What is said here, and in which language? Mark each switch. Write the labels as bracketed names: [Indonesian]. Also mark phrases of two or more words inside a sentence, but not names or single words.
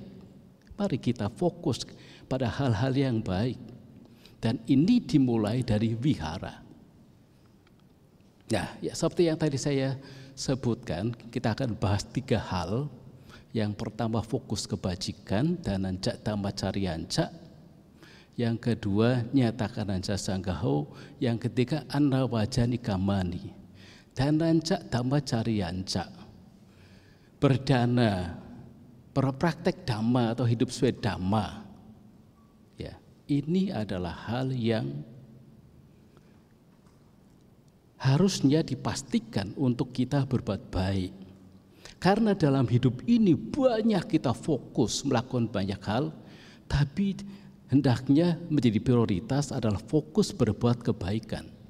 [Indonesian] Mari kita fokus pada hal-hal yang baik. Dan ini dimulai dari wihara. Nah, ya seperti yang tadi saya sebutkan, kita akan bahas 3 hal Yang pertama fokus kebajikan, [Pali] dananca dhamma carianca. [Indonesian] Yang kedua [Pali] nyatakan anca sanggaho. [Indonesian] Yang ketiga [Pali] anawajani kamani. Dananca dhamma carianca. [Indonesian] Berdana, berpraktek dhamma atau hidup sesuai dhamma. Ya, ini adalah hal yang harusnya dipastikan untuk kita berbuat baik. Karena dalam hidup ini banyak kita fokus melakukan banyak hal, tapi hendaknya menjadi prioritas adalah fokus berbuat kebaikan.